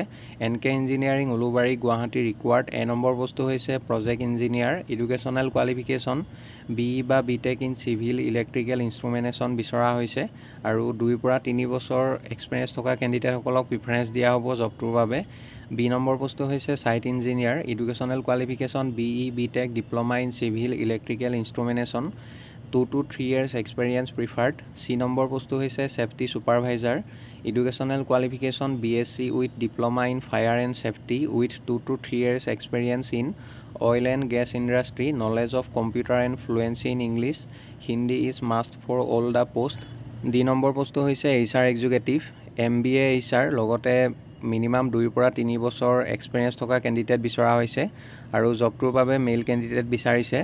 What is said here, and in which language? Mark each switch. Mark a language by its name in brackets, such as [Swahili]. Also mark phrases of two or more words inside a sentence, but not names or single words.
[Assamese] NK ইঞ্জিনিয়াৰিং উলুবাৰী গুৱাহাটী ৰিকুৱাৰ্ড। A নম্বৰ পোষ্টটো হৈছে [English] project engineer, educational qualification BE [Assamese] বা [English] BTech in civil electrical instrumentation [Assamese] বিচৰা হৈছে আৰু 2 পৰা 3 বছৰ এক্সপিৰিয়েঞ্চ থকা কেণ্ডিডেটসকলক প্ৰিফাৰেঞ্চ দিয়া হ'ব জবটোৰ বাবে। B নম্বৰ পোষ্টটো হৈছে [English] site engineer, educational qualification BE BTech, diploma in civil electrical instrumentation, 2 to 3 years experience preferred. [Assamese] C নম্বৰ পোষ্টটো হৈছে [English] safety supervisor, educational qualification BSc with diploma in fire and safety with 2 to 3 years experience in oil and gas industry, knowledge of computer and fluency in English, Hindi is must for all the post. [Assamese] D নম্বৰ পোষ্টটো হৈছে [English] HR executive, MBA HR, [Assamese] লগতে মিনিমাম 2 পৰা 3 বছৰ এক্সপিৰিয়েঞ্চ থকা কেণ্ডিডেট বিচৰা হৈছে আৰু জবটোৰ বাবে [English] male candidate [Assamese] বিচাৰিছে।